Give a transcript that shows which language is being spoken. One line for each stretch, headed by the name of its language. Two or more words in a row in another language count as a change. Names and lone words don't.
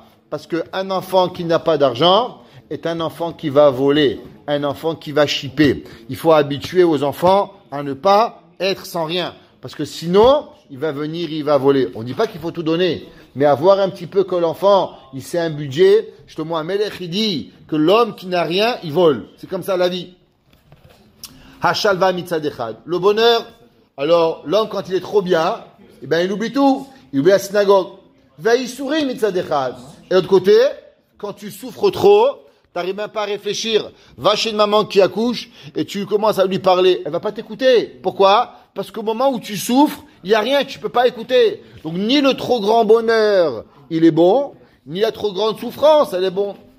French: Parce qu'un enfant qui n'a pas d'argent est un enfant qui va voler, un enfant qui va chipper. Il faut habituer aux enfants à ne pas être sans rien. Parce que sinon, il va venir, il va voler. On ne dit pas qu'il faut tout donner, mais avoir un petit peu que l'enfant, il sait un budget. Shlomo HaMelech, il dit que l'homme qui n'a rien, il vole. C'est comme ça la vie.
Hebrew: השלווה מצד אחד.
French: Le bonheur, alors l'homme quand il est trop bien, eh ben il oublie tout. Il oublie la synagogue.
Hebrew: והייסורים מצד אחד.
French: Et de l'autre côté, quand tu souffres trop, t'arrives même pas à réfléchir. Va chez une maman qui accouche et tu commences à lui parler. Elle va pas t'écouter. Pourquoi? Parce qu'au moment où tu souffres, il y a rien, tu peux pas écouter. Donc ni le trop grand bonheur, il est bon, ni la trop grande souffrance, elle est bon.